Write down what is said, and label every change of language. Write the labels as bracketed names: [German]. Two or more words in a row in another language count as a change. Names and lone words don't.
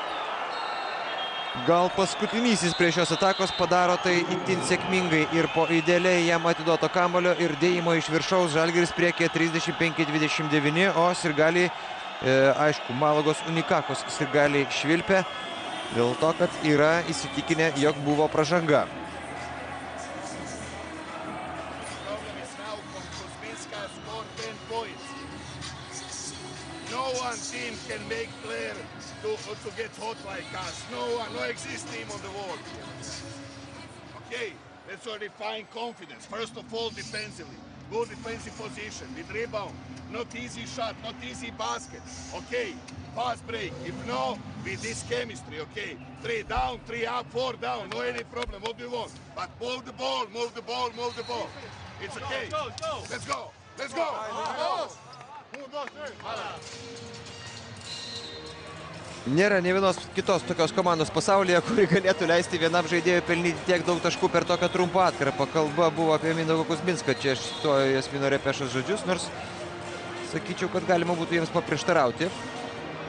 [Lithuanian] Gal paskutinysis prie šios atakos padaro tai itin sėkmingai ir po idealiai jam atiduoto kamulio ir dėjimo iš viršaus. Žalgiris priekyje 35-29, o sirgaliai, aišku, Malagos Unikakos sirgaliai švilpia dėl to, kad yra įsitikinę, jog buvo pražanga. [English] Team can make player to get hot like us. No exist team on the world. Okay, let's define confidence. First of all, defensively. Good defensive position with rebound. Not easy shot, not easy basket. Okay, fast break. If no, with this chemistry, okay. 3 down, 3 up, 4 down. No any problem. What do you want? But move the ball, move the ball, move the ball. It's okay. Let's go. Let's go. [Lithuanian] Nėra ne vienos kitos tokios komandos pasaulyje, kuri galėtų leisti vienam žaidėjui pelnyti tiek daug taškų per tokią trumpą atkarpą. Kalba buvo apie Mindaugą Kuzminską. Čia aš cituoju Jasmino Repešos žodžius, nors sakyčiau, kad galima būtų jiems paprieštarauti.